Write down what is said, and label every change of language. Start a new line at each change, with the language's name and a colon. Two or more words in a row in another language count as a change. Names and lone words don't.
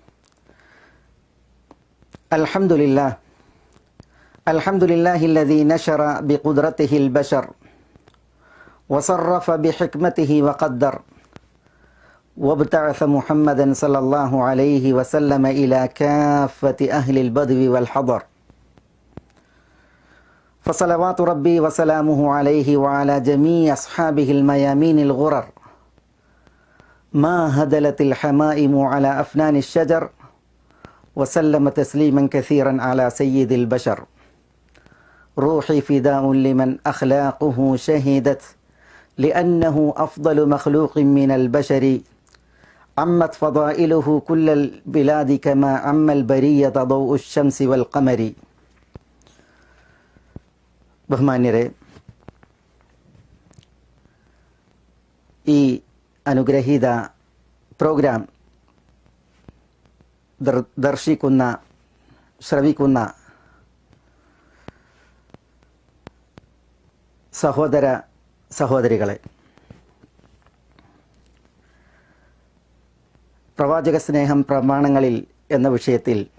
Arabic: الحمد لله الذي نشر بقدرته البشر وصرف بحكمته وقدر وابتعث محمدا صلى الله عليه وسلم إلى كافة أهل البدو والحضر فصلوات ربي وسلامه عليه وعلى جميع أصحابه الميامين الغرر ما هدلت الحمائم على أفنان الشجر وسلم تسليما كثيرا على سيد البشر. روحي فداء لمن أخلاقه شهدت لأنه أفضل مخلوق من البشر. عمت فضائله كل البلاد كما عم البرية ضوء الشمس والقمر.
Malayalam: ബഹുമാന്യരെ, ഈ അനുഗ്രഹീത പ്രോഗ്രാം ദർശിക്കുന്ന, ശ്രവിക്കുന്ന സഹോദര സഹോദരികളെ, പ്രവാചക സ്നേഹം പ്രമാണങ്ങളിൽ എന്ന വിഷയത്തിൽ